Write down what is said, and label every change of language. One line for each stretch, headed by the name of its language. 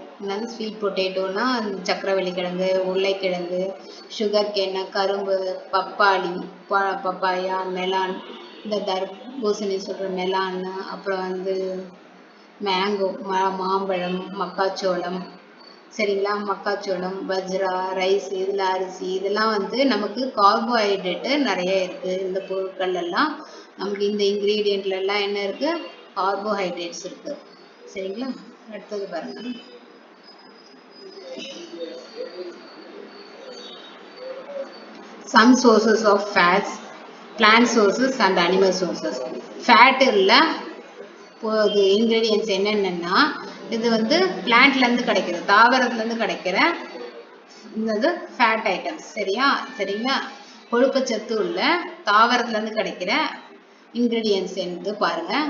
Tamil: என்னது ஸ்வீட் பொட்டேட்டோனா சக்கரவள்ளி கிழங்கு, உருளைக்கிழங்கு, சுகர் கேன், கரும்பு, பப்பாளி, பப்பாயா, மெலான், இந்த தர்பூசணி சொல்கிற மெலான், அப்புறம் வந்து மேங்கோ, மாம்பழம், மக்காச்சோளம். சரிங்களா? மக்காச்சோளம், பஜ்ரா, ரைஸ், இதில் அரிசி, இதெல்லாம் வந்து நமக்கு கார்போஹைட்ரேட்டு நிறைய இருக்குது. இந்த பொருட்கள் எல்லாம் நமக்கு இந்த இன்க்ரீடியண்ட்ல எல்லாம் என்ன இருக்கு? கார்போஹைட்ரேட்ஸ் இருக்கு. சரிங்களா? அடுத்தது பாருங்க,
English: some sources of fats, plant sources and animal sources.
Tamil: Fat இல்ல போது இன்கிரீடியன்ஸ் என்னென்னா, இது வந்து பிளான்ட்ல இருந்து கிடைக்கிற, தாவரத்துல இருந்து கிடைக்கிற இந்த ஃபேட் ஐட்டம்ஸ். சரிங்களா? கொழுப்புச்சத்து உள்ள தாவரத்துல இருந்து கிடைக்கிற இன்கிரீடியன்ஸ் என்று பாருங்க.